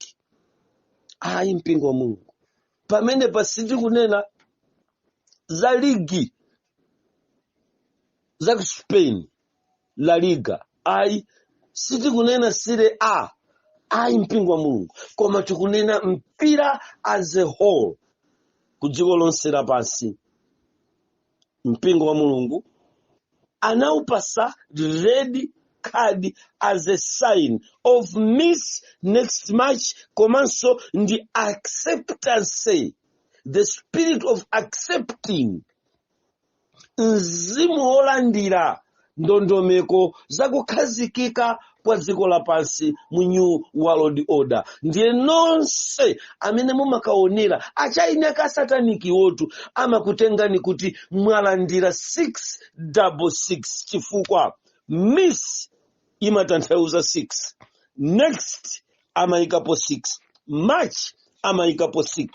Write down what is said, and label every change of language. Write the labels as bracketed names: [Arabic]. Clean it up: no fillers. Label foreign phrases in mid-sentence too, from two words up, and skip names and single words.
[Nyanja] Ayi mpingo wa Mulungu. Pamene pa sindikunena za ligi za Spain, La Liga. Ayi sitikunena Serie A. Ayi mpingo wa Mulungu. Koma tikunena mpira [English] as a whole [Nyanja] ku dziko lonse lapansi. Mpingo wa Mulungu anaupasa [English] red card as a sign of miss next match, [Nyanja] komanso ndi [English] acceptance, the spirit of accepting, [Nyanja] mzimu wolandira ndondomeko za kukhazikika kwa dziko lapansi mu [English] new world order. [Nyanja] Ndiye nonse amene mumakaonera achaineka sataniki wotu amakutengani kuti mwalandira 666 chifukwa miss imatanthauza 6, next amayikapo 6, match amayikapo 6.